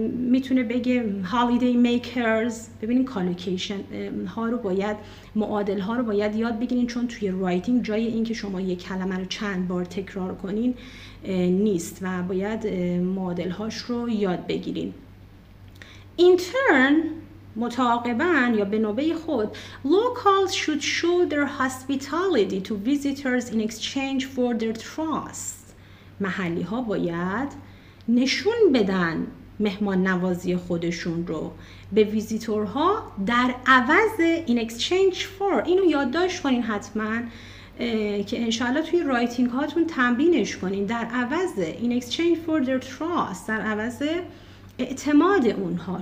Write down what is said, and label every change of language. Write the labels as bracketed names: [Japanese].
[Persian] میتونه بگه [English] holiday makers. [Persian] ببینین کالوکیشن ها رو باید، معادل ها رو باید یاد بگیرین، چون توی رایتینگ جای این که شما یک کلمه رو چند بار تکرار کنین نیست و باید معادل هاش رو یاد بگیرین. [English] In turn، [Persian] متعاقباً یا به نوبه خود، [English] locals should show their hospitality to visitors in exchange for their trust. [Persian] محلی ها باید نشون بدن مهمان نوازی خودشون رو به ویزیتورها در عوض [English] in exchange for. [Persian] اینو یادداشت کنین حتما که انشاءالله توی رایتینگ هاتون تمرینش کنین. در عوض [English] in exchange for their trust، [Persian] در عوض اعتماد اونها.